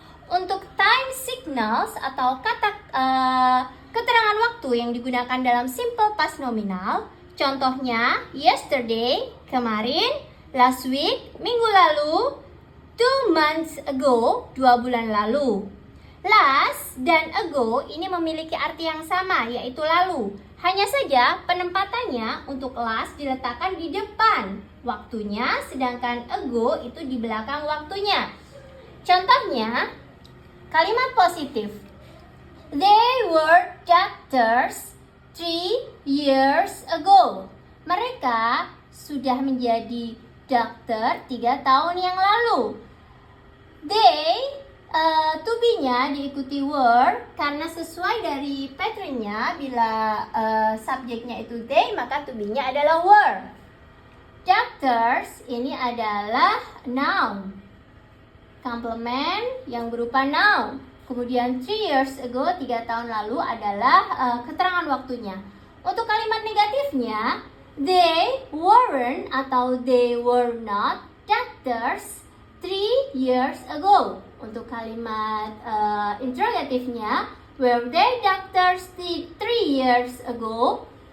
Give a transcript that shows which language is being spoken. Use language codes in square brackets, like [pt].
[id] Untuk time signals atau kata keterangan waktu yang digunakan dalam simple past nominal, contohnya yesterday, kemarin, last week, minggu lalu, 2 months ago, 2 bulan lalu. Last dan ago ini memiliki arti yang sama, yaitu lalu. Hanya saja penempatannya untuk last diletakkan di depan waktunya, sedangkan ago itu di belakang waktunya. Contohnya, kalimat positif. [en] They were doctors 3 years ago. [id] Mereka sudah menjadi dokter 3 tahun yang lalu. They to be-nya diikuti were karena sesuai dari pattern-nya, bila subjeknya itu they, maka to be-nya adalah were. Doctors ini adalah noun. Complement yang berupa noun. Kemudian 3 years ago, 3 tahun lalu adalah keterangan waktunya. Untuk kalimat negatifnya, [en] they weren't atau they were not doctors 3 years ago. [id] Untuk kalimat interrogatifnya, [en] were they doctors 3 years ago?